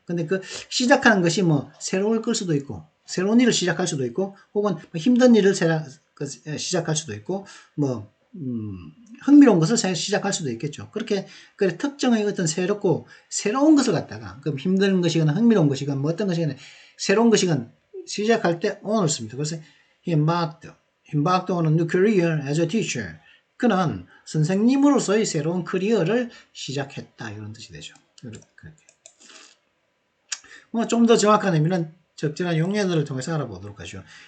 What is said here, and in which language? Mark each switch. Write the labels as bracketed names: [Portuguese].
[Korean] 근데 그 시작하는 것이 뭐 새로운 걸 수도 있고 새로운 일을 시작할 수도 있고 혹은 힘든 일을 시작할 수도 있고 뭐 흥미로운 것을 시작할 수도 있겠죠. 그렇게 특정의 어떤 새로운 것을 갖다가 그 힘든 것이거나 흥미로운 것이거나 뭐 어떤 것이거나 새로운 것이거나 시작할 때 on을 씁니다. [English] 그래서 he embarked on a new career as a teacher. [Korean] 그는 선생님으로서의 새로운 커리어를 시작했다. 이런 뜻이 되죠. 뭐 좀 더 정확한 의미는 적절한 용례들을 통해서 알아보도록 하죠.